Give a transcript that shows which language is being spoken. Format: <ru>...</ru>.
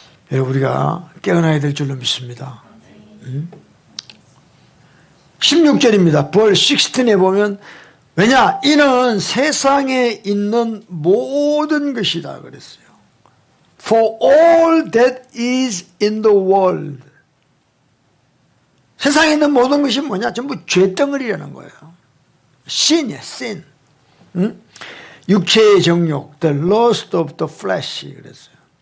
<ko>우리가 깨어나야 될 줄로 믿습니다. 16절입니다. 벌 16에 보면 왜냐? 이는 세상에 있는 모든 것이다 그랬어요.</ko> <en>For all that is in the world.</en> <ko>세상에 있는 모든 것이 뭐냐? 전부 죄덩어리라는 거예요. sin이야, sin. 육체의 정욕,</ko> <en>the lust of the flesh</en> <ko>그랬어요.</ko>